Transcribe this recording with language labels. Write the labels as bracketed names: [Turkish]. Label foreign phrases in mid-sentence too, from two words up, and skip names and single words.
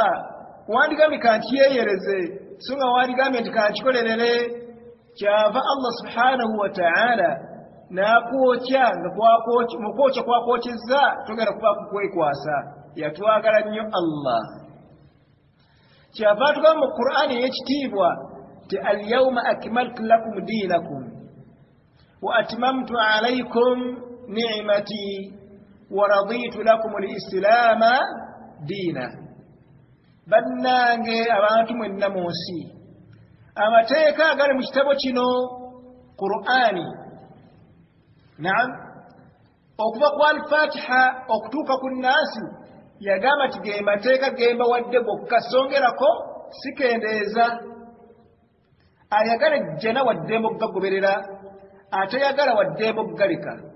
[Ganda] wandigambye kantiyeeyereze so nga wandigambye nti kankikolerere kyava [Arabic] الله سبحانه وتعالى [Ganda] n'akwokya nga mu kwokya kwakwokyezza togenda kuba kukwekwasa yatwagala nnyo Allah kyava tugamba mu Qur'ani ey'ekitiibwa ti [Arabic] اليوم أكملت لكم دينكم وأتممت عليكم نعمتي ورضيت لكم الإسلام دينا bannange [Ganda] abantu mwenna mu nsi amateeka agali mu kitabo kino Qur'ani naam okuva ku al-Fatiha okutuuka ku Naasi yagamba ti ge mateeka gemba wadde gokka songerako sikendeeza ayagala ejjana waddembe okugagoberera atayagala waddembe okugaleka